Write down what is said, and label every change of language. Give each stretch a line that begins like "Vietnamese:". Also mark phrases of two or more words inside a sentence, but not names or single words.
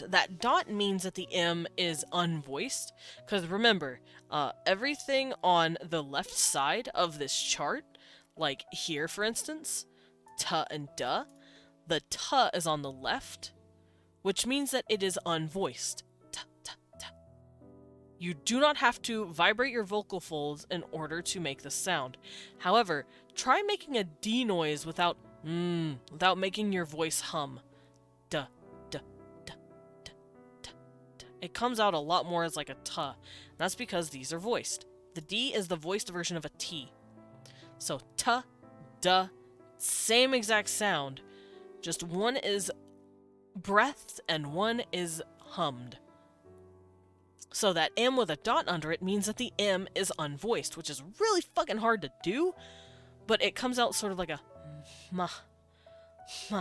English: That dot means that the M is unvoiced. Because remember, everything on the left side of this chart, like here, for instance, tuh and duh, the tuh is on the left, which means that it is unvoiced. You do not have to vibrate your vocal folds in order to make the sound. However, try making a D noise without making your voice hum. Duh, duh, duh, duh, duh, duh. It comes out a lot more as like a tuh. That's because these are voiced. The D is the voiced version of a T. So tuh, duh, same exact sound. Just one is breathed and one is hummed. So that M with a dot under it means that the M is unvoiced, which is really fucking hard to do, but it comes out sort of like a ma, ma.